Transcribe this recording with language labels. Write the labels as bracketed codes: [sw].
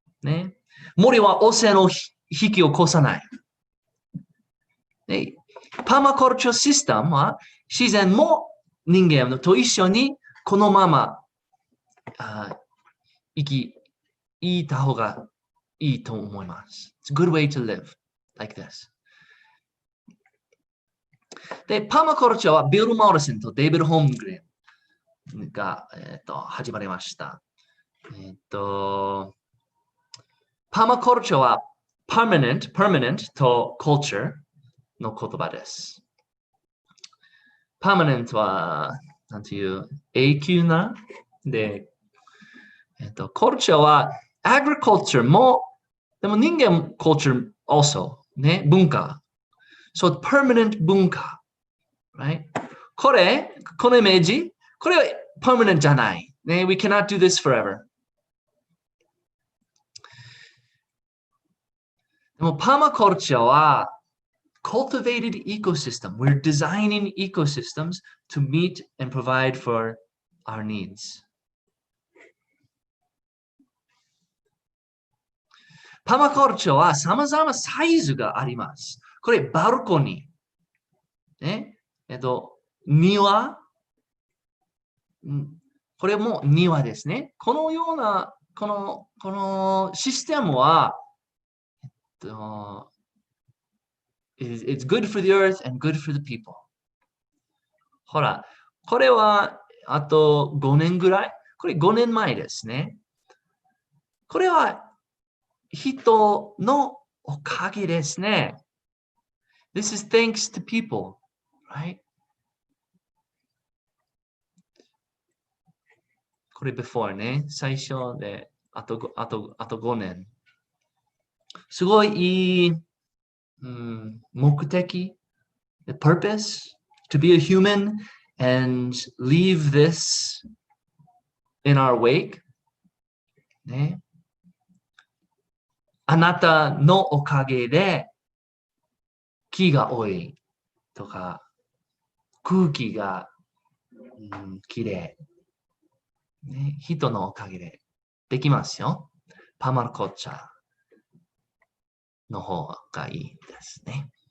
[ja] ね、森は汚染を引き起こさない。ね、パーマカルチャーシステムは自然も人間と一緒にこのまま生きた方がいいと思います。 [en] It's a good way to live like this. [ja] で、パーマカルチャーはビル・モーリソンとデイビッド・ホームグレンが、始まりました。パーマカルチャーはpermanent と culture の言葉です。 permanent は、なんていう、永久な。で、culture は agriculture も、でも人間 culture also ね、文化。 [en] So permanent 文化。 Right? [ja] このイメージ、これは permanent じゃない。 [en] ね、we cannot do this forever. [ja] でもパーマカルチャーは [en] cultivated ecosystem. We're designing ecosystems to meet and provide for our needs. [ja] パーマカルチャーは様々サイズがあります。これ、バルコニー。ね、庭。これも庭ですね。このような、このシステムは、 [en] it's good for the earth and good for the people. [ja] ほら、これはあと5年ぐらい。これ5年前ですね。これは人のおかげですね。 [en] This is thanks to people, right? [ja] これ before ね。最初で、あと5年。すごいいい、目的、 [en] the purpose to be a human and leave this in our wake. [ja] ね。あなたのおかげで木が多いとか空気が、きれい、ね。人のおかげでできますよ。パーマカルチャーの方がいいですね。